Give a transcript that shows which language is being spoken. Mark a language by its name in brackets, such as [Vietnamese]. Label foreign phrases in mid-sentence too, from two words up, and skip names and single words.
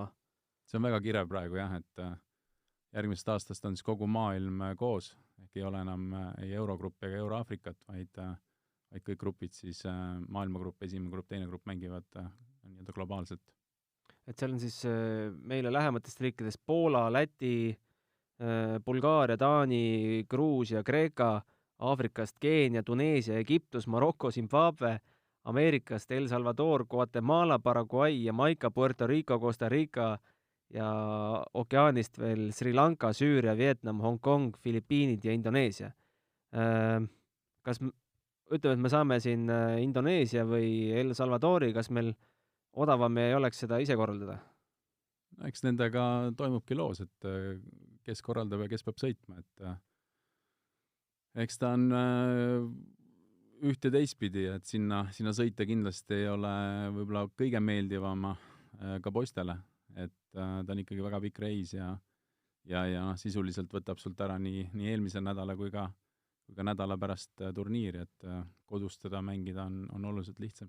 [Estonian] See on väga kirev praegu, jah, et järgmisest aastast on siis kogu maailm koos, ehk ei ole enam ei Eurogrupp ega Euro-Aafrikat, vaid kõik grupid siis, maailmagrupp, esimene grupp, teine grupp mängivad nii-öelda globaalselt. Et seal on siis meile lähematest riikidest Poola, Läti, Bulgaaria, Taani, Gruusia, Kreeka, Aafrikast Keenia, Tuneesia, Egiptus, Maroko, Zimbabwe, Ameerikast El Salvador, Guatemala, Paraguay, Jamaica, Puerto Rico, Costa Rica ja ookeanist veel Sri Lanka, Süüria, Vietnam, Hongkong, Filipiinid ja Indoneesia. Kas ütleme, et me saame siin Indoneesia või El Salvadori, kas meil odavam ei oleks seda ise korraldada? Eks nendega toimubki loos, et kes korraldab ja kes peab sõitma, et eks ta on üht ja teistpidi, et sinna sõita kindlasti ei ole võib-olla kõige meeldivama ka poistele, et ta on ikkagi väga pikk reis ja sisuliselt võtab sult ära nii eelmise nädala kui ka nädala pärast turniiri, et kodus teda mängida on oluliselt lihtsam.